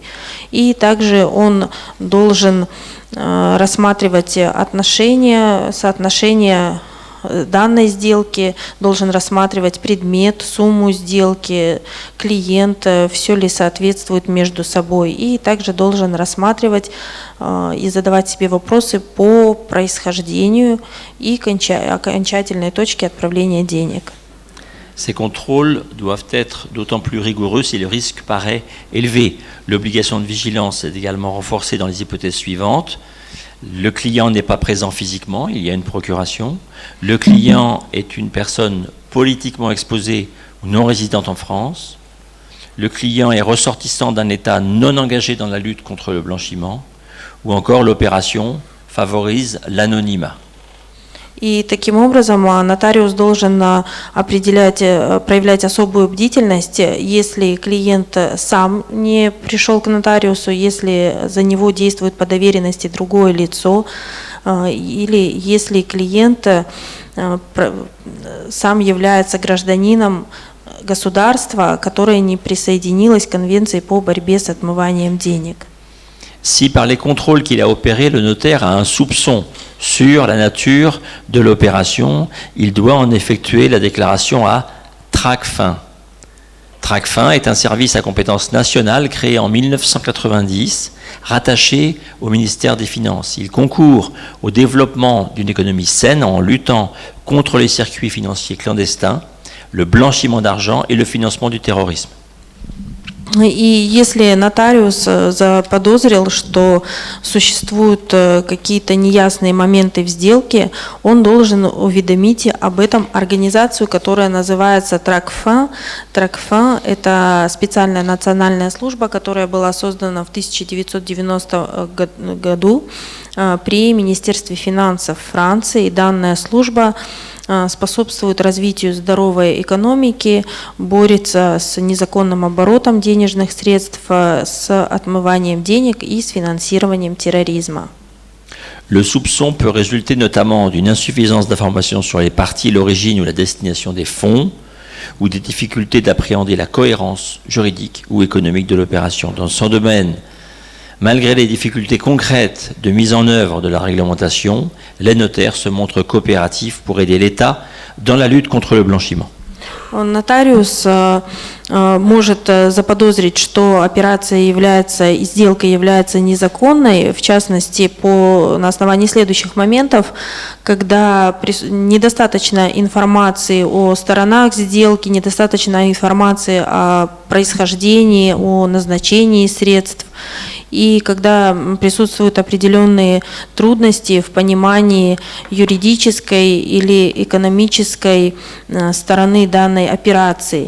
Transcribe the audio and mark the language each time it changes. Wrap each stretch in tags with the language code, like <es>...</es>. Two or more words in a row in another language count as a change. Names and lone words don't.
<ru>И также он должен рассматривать отношения, соотношение данной сделки, должен рассматривать предмет, сумму сделки, клиент, все ли соответствует между собой. И также должен рассматривать и задавать себе вопросы по происхождению и окончательной точке отправления денег.</ru> <fr>Ces contrôles doivent être d'autant plus rigoureux si le risque paraît élevé. L'obligation de vigilance est également renforcée dans les hypothèses suivantes. Le client n'est pas présent physiquement, il y a une procuration. Le client est une personne politiquement exposée ou non résidente en France. Le client est ressortissant d'un État non engagé dans la lutte contre le blanchiment. Ou encore l'opération favorise l'anonymat.</fr> <ru>И таким образом нотариус должен проявлять особую бдительность, если клиент сам не пришел к нотариусу, если за него действует по доверенности другое лицо, или если клиент сам является гражданином государства, которое не присоединилось к Конвенции по борьбе с отмыванием денег.</ru> <fr>Si par les contrôles qu'il a opérés, le notaire a un soupçon sur la nature de l'opération, il doit en effectuer la déclaration à Tracfin. Tracfin est un service à compétence nationale créé en 1990, rattaché au ministère des Finances. Il concourt au développement d'une économie saine en luttant contre les circuits financiers clandestins, le blanchiment d'argent et le financement du terrorisme.</fr> <ru>И если нотариус заподозрил, что существуют какие-то неясные моменты в сделке, он должен уведомить об этом организацию, которая называется Тракфин. Тракфин – это специальная национальная служба, которая была создана в 1990 году при Министерстве финансов Франции. И данная служба способствует развитию здоровой экономики, борется с незаконным оборотом денежных средств, с отмыванием денег и с финансированием терроризма.</ru> <fr>Le soupçon peut résulter notamment d'une insuffisance d'informations sur les parties, l'origine ou la destination des fonds, ou des difficultés d'appréhender la cohérence juridique ou économique de l'opération. Dans son domaine, malgré les difficultés concrètes de mise en œuvre de la réglementation, les notaires se montrent coopératifs pour aider l'État dans la lutte contre le blanchiment.</fr> <ru>Нотариус может заподозрить, что операция и сделка является незаконной, в частности, на основании следующих моментов, когда недостаточно информации о сторонах сделки, недостаточно информации о происхождении, о назначении средств, и когда присутствуют определенные трудности в понимании юридической или экономической стороны данной операции.</ru>